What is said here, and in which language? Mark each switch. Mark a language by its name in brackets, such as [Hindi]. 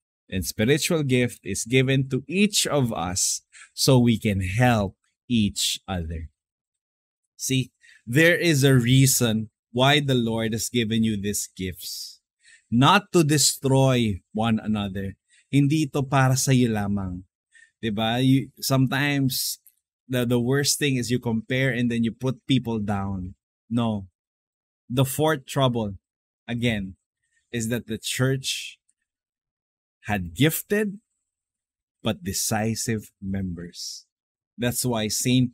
[English] And spiritual gift is given to each of us so we can help each other. See, there is a reason why the Lord has given you these gifts. Not to destroy one another. [Filipino] Hindi ito para sa iyo lamang. Diba? [English] Sometimes, the worst thing is you compare and then you put people down. No. The fourth trouble, again, is that the church had gifted but decisive members. That's why St.